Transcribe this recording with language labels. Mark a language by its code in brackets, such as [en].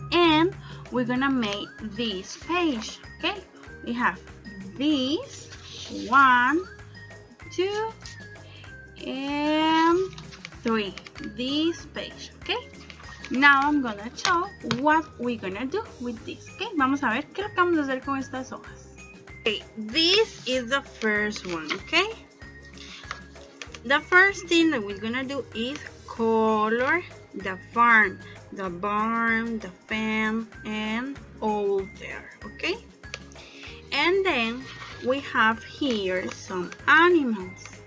[en] And we're gonna make this page, okay? We have this 1, 2, and 3, this page, okay? Now I'm gonna show what we're gonna do with this, okay? [es] Vamos a ver qué es lo que vamos a hacer con estas hojas. [en] Okay, this is the first one, okay? The first thing that we're gonna do is color the farm, the barn, the fence, and all there, okay? And then we have here some animals.